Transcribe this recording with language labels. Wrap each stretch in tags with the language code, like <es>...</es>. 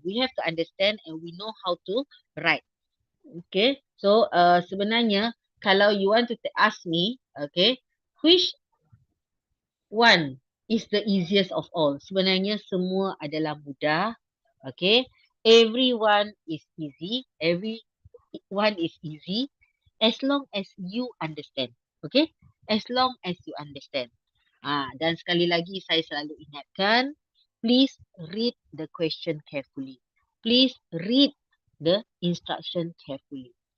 <en>We have to understand and we know how to write. Okay.</en> <ms>So sebenarnya kalau</ms> <en>you want to ask me, okay, which one is the easiest of all?</en> <ms>Sebenarnya semua adalah mudah.</ms> <en>Okay. Everyone is easy. Everyone is easy as long as you understand. Okay. As long as you understand.</en> <ms>Dan sekali lagi saya selalu ingatkan,</ms> <en>please read the question carefully. Please read the instruction carefully.</en>